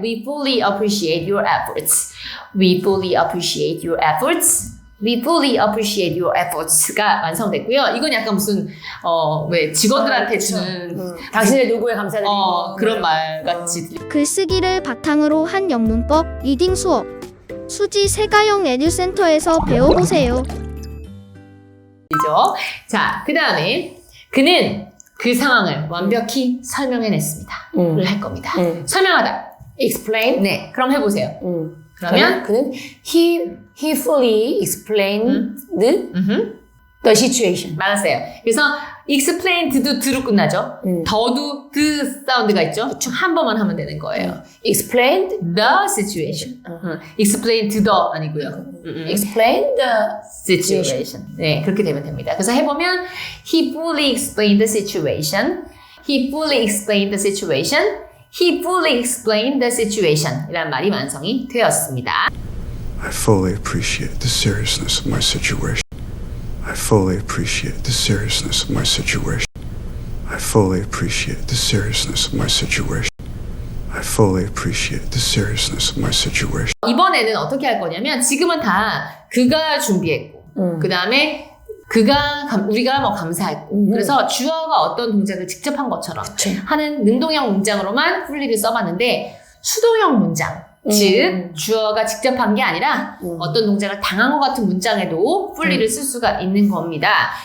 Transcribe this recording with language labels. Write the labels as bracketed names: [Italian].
[English] We fully appreciate your efforts. We fully appreciate your efforts. We fully appreciate your efforts가 [Korean] 완성됐고요. 이건 약간 무슨 왜 직원들한테 주는 당신의 노고에 감사드리고 그런 말 같이 글쓰기를 바탕으로 한 영문법 리딩 수업 수지 세가영 에듀센터에서 배워보세요. 들리죠. 자, 그 다음에 그는 그 상황을 완벽히 설명해냈습니다. 를 할 겁니다. 설명하다. [English] explain. [Korean] 네, 그럼 해보세요. 그러면 그는 [English] he fully explained the situation. [Korean] 맞았어요. 그래서 explained도 드로 끝나죠. 더도 드 사운드가 있죠. 한 번만 하면 되는 거예요. [English] explained The situation. explain to the [Korean] 아니고요. [English] explained the situation. [Korean] 네, 그렇게 되면 됩니다. 그래서 해보면 [English] he fully explained the situation. He fully explained the situation. He fully explained the situation. [Korean] 이란 말이 완성이 되었습니다. [English] I fully appreciate the seriousness of my situation. I fully appreciate the seriousness of my situation. I fully appreciate the seriousness of my situation. I fully appreciate the seriousness of my situation. [Korean] 이번에는 어떻게 할 거냐면 지금은 다 그가 준비했고 그 다음에 우리가 뭐 감사했고 그래서 주어가 어떤 동작을 직접 한 것처럼 하는 능동형 문장으로만 fully를 써봤는데 수동형 문장 즉 주어가 직접 한 게 아니라 어떤 동작을 당한 것 같은 문장에도 fully를 쓸 수가 있는 겁니다.